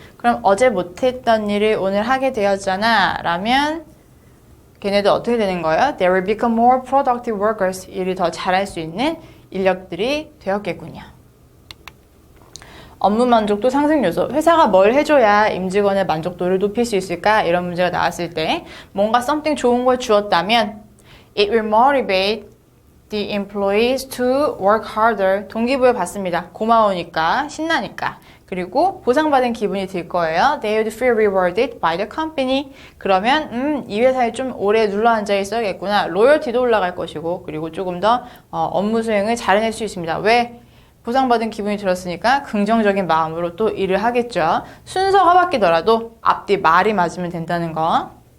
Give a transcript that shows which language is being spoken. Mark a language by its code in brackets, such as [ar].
[ko] 그럼 어제 못했던 일을 오늘 하게 되었잖아 라면 걔네들 어떻게 되는 거예요? [en] They will become more productive workers. [ko] 일을 더 잘할 수 있는 인력들이 되었겠군요. 업무 만족도 상승 요소. 회사가 뭘 해줘야 임직원의 만족도를 높일 수 있을까? 이런 문제가 나왔을 때 뭔가 something 좋은 걸 주었다면 [en] it will motivate the employees to work harder. [ko] 동기부여 받습니다. 고마우니까, 신나니까. 그리고 보상받은 기분이 들 거예요. [en] They would feel rewarded by the company. [ko] 그러면 이 회사에 좀 오래 눌러앉아 있어야겠구나. 로열티도 올라갈 것이고 그리고 조금 더 업무 수행을 잘해낼 수 있습니다. 왜? 보상받은 기분이 들었으니까 긍정적인 마음으로 또 일을 하겠죠. 순서가 바뀌더라도 앞뒤 말이 맞으면 된다는 거.